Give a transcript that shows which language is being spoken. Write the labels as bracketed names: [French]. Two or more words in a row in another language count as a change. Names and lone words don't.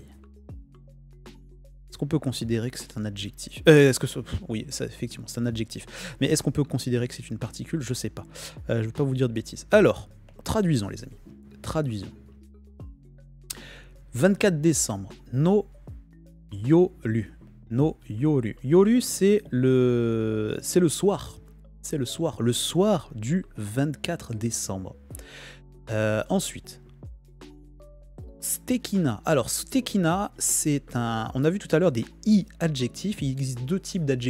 [French] Est-ce qu'on peut considérer que c'est un adjectif oui, ça, effectivement, c'est un adjectif. Mais est-ce qu'on peut considérer que c'est une particule? Je sais pas. Je ne vais pas vous dire de bêtises. Alors, traduisons les amis. Traduisons. 24 décembre. [Japanese] の夜。の夜. [French] Yoru, c'est le soir. C'est le soir du 24 décembre. Ensuite, stekina. Alors, stekina, c'est un... On a vu tout à l'heure des i-adjectifs. Il existe deux types d'adjectifs.